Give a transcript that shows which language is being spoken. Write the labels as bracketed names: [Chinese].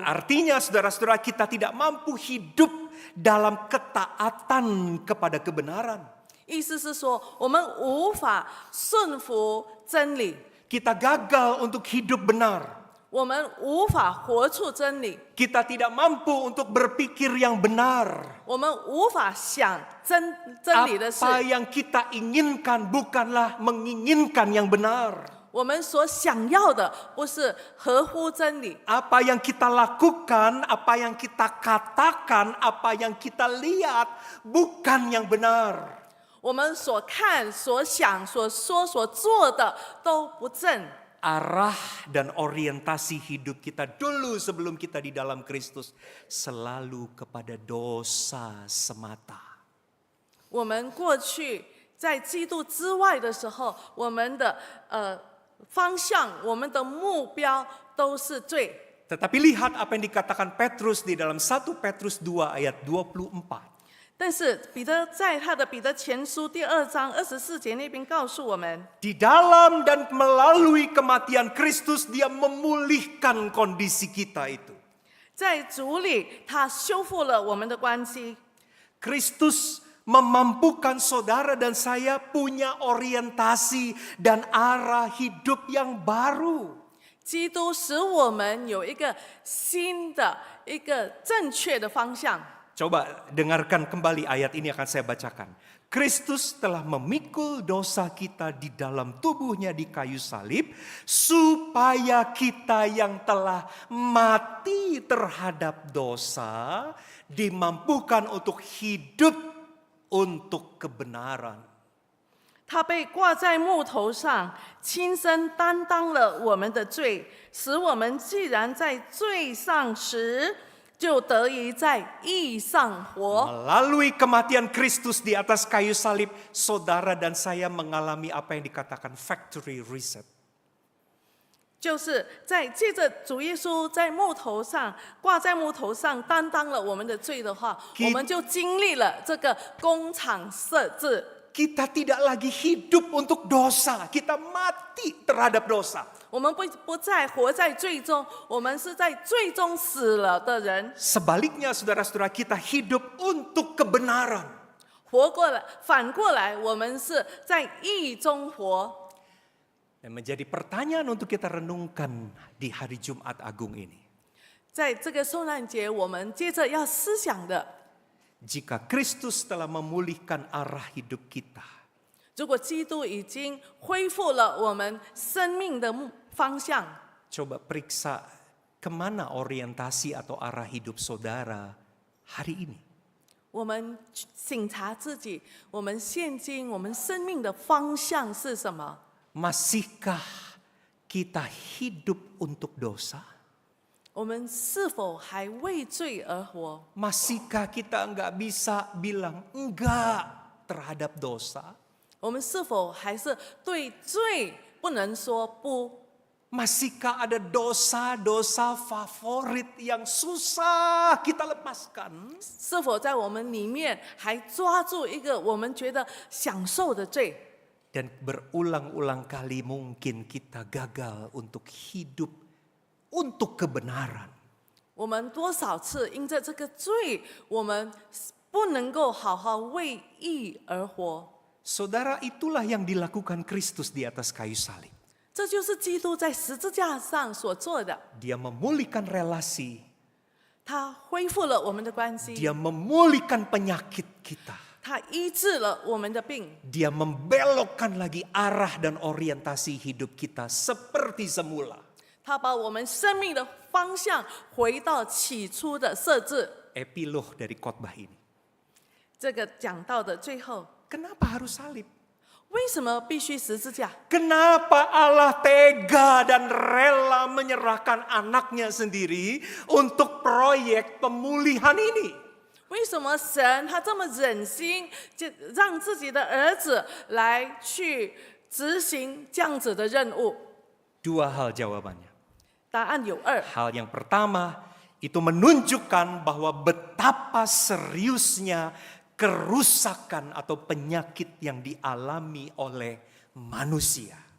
[Indonesian] Artinya saudara-saudara kita tidak mampu hidup dalam ketaatan kepada kebenaran. [Chinese] 意思是说，我们无法顺服真理， [Indonesian] Kita gagal untuk hidup benar. [Chinese] 我们无法活出真理， [Indonesian] Kita tidak mampu untuk berpikir yang benar. [Chinese] 我们无法想真理的事。 [Indonesian] Apa yang kita inginkan bukanlah menginginkan yang benar. [Chinese] 我们所想要的不是合乎真理， [Indonesian] Apa yang kita lakukan, apa yang kita katakan, apa yang kita lihat bukan yang benar. [Chinese] 我们所看、所想、所说、所做的都不正。 [Indonesian] Arah dan orientasi hidup kita dulu sebelum kita di dalam Kristus selalu kepada dosa semata. [Chinese] 我们过去在基督之外的时候，我们的方向、我们的目标都是罪。 [Indonesian] Tetapi lihat apa yang dikatakan Petrus di dalam 1 Petrus 2 ayat 24. [Chinese] 但是彼得在他的彼得前书第2章24节那边告诉我们， [Indonesian] Di dalam dan melalui kematian Kristus dia memulihkan kondisi kita itu. [Chinese] 在主里他修复了我们的关系。 [Indonesian] Kristus memampukan saudara dan saya punya orientasi dan arah hidup yang baru. [Chinese] 基督使我们有一个新的、一个正确的方向。 [Indonesian] Coba dengarkan kembali ayat ini akan saya bacakan. Kristus telah memikul dosa kita di dalam tubuhnya di kayu salib, supaya kita yang telah mati terhadap dosa dimampukan untuk hidup untuk kebenaran. [Chinese] 他被挂在木头上，亲身担当了我们的罪，使我们既然在罪上时，就得以在义上活。 [Indonesian] Melalui kematian Kristus di atas kayu salib, saudara dan saya mengalami apa yang dikatakan factory reset. [Chinese] 就是在借着主耶稣在木头上挂在木头上担当了我们的罪的话，我们就经历了这个工厂设置。 [Indonesian] Kita tidak lagi hidup untuk dosa, kita mati terhadap dosa. [Chinese] 我们不再活在罪中，我们是在罪中死了的人。 [Indonesian] Sebaliknya saudara-saudara kita hidup untuk kebenaran. [Chinese] 活过来，反过来，我们是在义中活。 [Indonesian] Dan menjadi pertanyaan untuk kita renungkan di hari Jumat Agung ini. [Chinese] 在这个受难节，我们接着要思想的， [Indonesian] Jika Kristus telah memulihkan arah hidup kita, [Chinese] 如果基督已经恢复了我们生命的方向， [Indonesian] coba periksa kemana orientasi atau arah hidup saudara hari ini. [Chinese] 我们省察自己，我们现今我们生命的方向是什么？ [Indonesian] Masihkah kita hidup untuk dosa? [Chinese] 我们是否还为罪而活？ [Indonesian] Masihkah kita nggak bisa bilang enggak terhadap dosa? [Chinese] 我们是否还是对罪不能说不？ [Indonesian] Masihkah ada dosa-dosa favorit yang susah kita lepaskan? [Chinese] 是否在我们里面还抓住一个我们觉得享受的罪？ [Indonesian] Dan berulang-ulang kali mungkin kita gagal untuk hidup untuk kebenaran. [Chinese] 我们多少次因着这个罪，我们不能够好好为义而活。 [Indonesian] Saudara, itulah yang dilakukan Kristus di atas kayu salib. [Chinese] 这就是基督在十字架上所做的， [Indonesian] Dia memulihkan relasi, [Chinese] 他恢复了我们的关系， [Indonesian] dia memulihkan penyakit kita. [Chinese] 他医治了我们的病， [Indonesian] Dia membelokkan lagi arah dan orientasi hidup kita seperti semula. [Chinese] 他把我们生命的方向回到起初的设置。 [Indonesian] Epilog dari khotbah ini. [Chinese] 这个讲到的最后， [Indonesian] Kenapa harus salib? [Chinese] 为什么必须十字架？ [Indonesian] Kenapa Allah tega dan rela menyerahkan anaknya sendiri untuk proyek pemulihan ini? [Chinese] 为什么神他这么忍心，就让自己的儿子来去执行这样子的任务？ [Indonesian] Dua hal jawabannya. [Chinese] 答案有二。 [Indonesian] Hal yang pertama, itu menunjukkan bahwa betapa seriusnya kerusakan atau penyakit yang dialami oleh manusia.